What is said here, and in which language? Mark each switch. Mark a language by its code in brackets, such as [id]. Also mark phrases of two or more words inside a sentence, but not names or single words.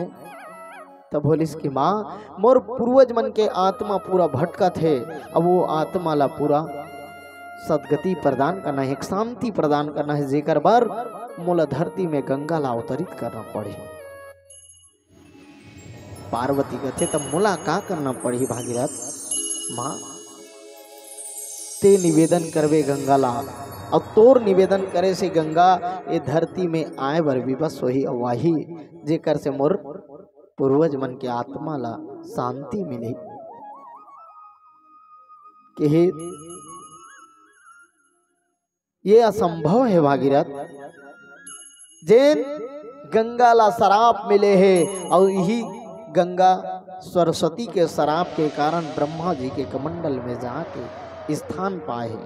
[hne] तब बोलिस कि माँ मोर पूर्वज मन के आत्मा पूरा भटका थे, अब वो आत्मा ला पूरा सदगति प्रदान करना है, एक शांति प्रदान करना है, जेकर बार मोला धरती में गंगा ला अवतरित करना पड़े। पार्वती कहते तब मोला का करना पड़ी भागीरथ माँ ते निवेदन करवे गंगा ला, और तोर निवेदन करे से गंगा ये धरती में आए बर विवश होही, वाही जेकर से मोर पूर्वज मन के आत्मा ला शांति मिले। कि ये असंभव है भागीरथ, जेन गंगा ला शराप मिले है, और यही गंगा सरस्वती के शराप के कारण ब्रह्मा जी के कमंडल में जाके स्थान पाए हैं।